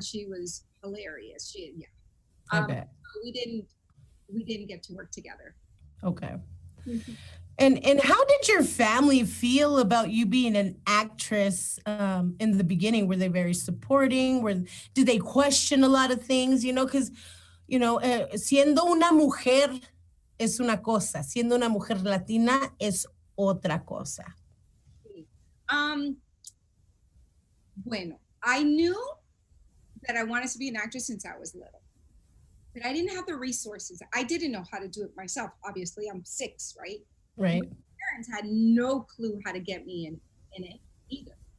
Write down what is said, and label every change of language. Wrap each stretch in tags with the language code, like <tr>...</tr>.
<en>She was hilarious. I bet. We didn't get to work together. Okay. Mhm. And how did your family feel about you being an actress in the beginning? Were they very supporting? Did they question a lot of things?</en> <es>Because siendo una mujer es una cosa, siendo una mujer latina es otra cosa.</es> <en>Um, bueno, I knew that I wanted to be an actress since I was little, but I didn't have the resources. I didn't know how to do it myself. Obviously, I'm 6, right? Right. My parents had no clue how to get me in it either.</en>